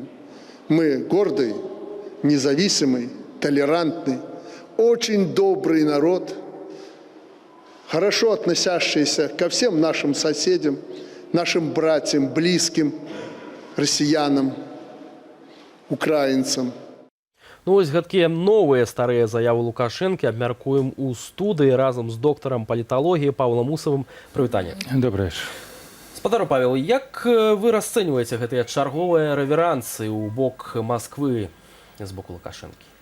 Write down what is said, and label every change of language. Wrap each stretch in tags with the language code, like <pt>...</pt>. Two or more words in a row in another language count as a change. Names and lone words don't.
<ru>Мы гордый, независимый, толерантный, очень добрый народ, хорошо относящийся ко всем нашим соседям, нашим братьям, близким, россиянам, украинцам.</ru> <be>Ну, вось гэткія новыя старыя заявы Лукашэнкі абмяркуем у студыі разам з доктарам паліталогіі Павлам Усавым. Прывітанне.</be> <ru>Добрый вечер.</ru> <be>Спадару Павел, як вы расцэньваеце гэтыя чарговыя рэверансы ў бок Масквы з боку Лукашэнкі?</be>